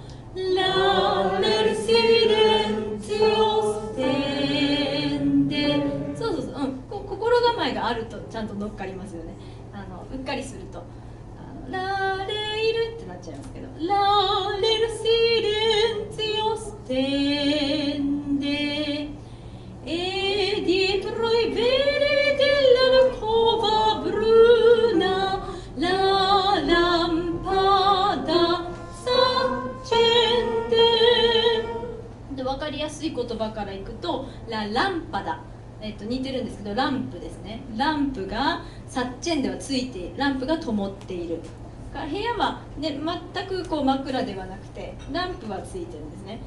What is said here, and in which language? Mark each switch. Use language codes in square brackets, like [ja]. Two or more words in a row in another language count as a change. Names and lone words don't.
[it] l'ale il silenzio stende, [ja] そうそうそう、心構えがあるとちゃんと乗っかりますよね。うっかりするとラレイルってなっちゃいますけど、 [it] l'ale il silenzio stende dietro i veli dell'alcova bruna la lampada s'accende。 [ja] で分かりやすい言葉からいくとランパダ、似てるんですけどランプですね。ランプがサッチェンではついている、ランプが灯っている。部屋は、ね、全くこう真っ暗ではなくてランプはついてるんですね。